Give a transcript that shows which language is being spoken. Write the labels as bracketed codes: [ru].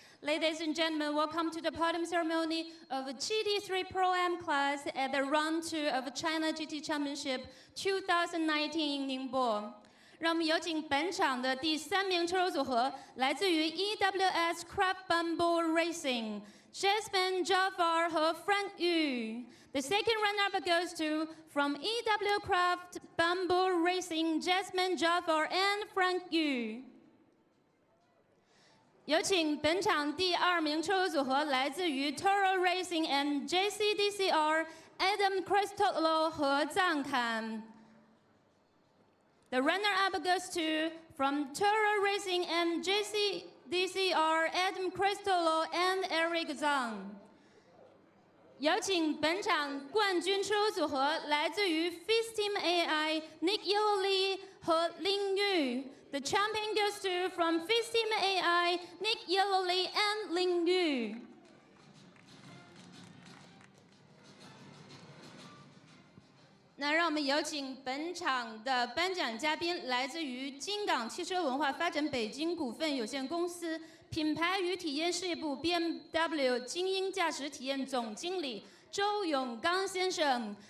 [en] Ladies and gentlemen, welcome to the podium ceremony of GT3 Pro M class at the round 2 of China GT Championship 2019 in Ningbo。 [zh] 让我们有请本场的第3名车手组合，来自于 EWS Crab Bamboo Racing Jasmine Jafar 和 Frank Yu。 [en] The second runner-up goes to from EW Craft Bamboo Racing, Jasmine Jafar and Frank Yu。 [zh] 有请本场第2名车手组合来自于 Toro Racing and JCDCR Adam Cristolo 和藏坎。 [en] The runner-up goes to from Toro Racing and JCDCR Adam Cristolo and Eric Zhang。 [zh] 有请本场冠军车手组合来自于 Fist Team AI Nick Yoli 和林玉。 [en] The champion goes to from Fist Team AI Nick Yoli and Lin Yu。 [zh] 那让我们有请本场的颁奖嘉宾，来自于京港汽车文化发展北京股份有限公司品牌与体验事业部 BMW 精英驾驶体验总经理周永刚先生。